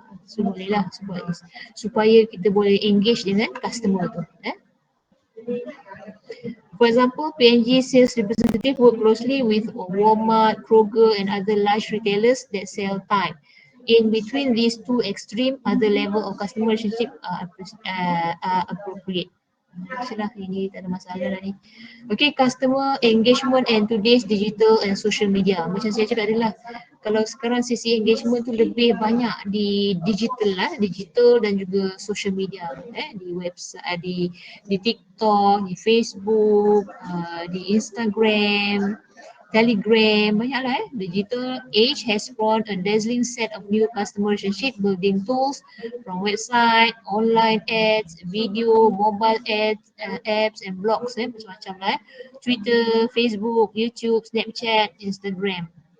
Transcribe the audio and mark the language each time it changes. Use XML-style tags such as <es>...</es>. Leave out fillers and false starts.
<ms>So boleh lah supaya kita boleh engage dengan customer tu.</ms> <en>For example, P&G sales representative work closely with Walmart, Kroger and other large retailers that sell Tide. In between these two extreme, other level of customer relationship are appropriate.</en> <ms>Sudah, ini tak ada masalah dah ni.</ms> <en>Okay, customer engagement and today's digital and social media.</en> <ms>Macam saya cakap adalah kalau sekarang sisi engagement tu lebih banyak di digital dan juga social media. Di website, di TikTok, di Facebook, di Instagram,</ms> <en>Telegram,</en> <ms>banyaklah</ms> <en>Digital age has spawned a dazzling set of new customer relationship building tools from website, online ads, video, mobile ads, apps and blogs</en> <ms>macam-macam lah</ms> <en>Twitter, Facebook, YouTube, Snapchat, Instagram.</en>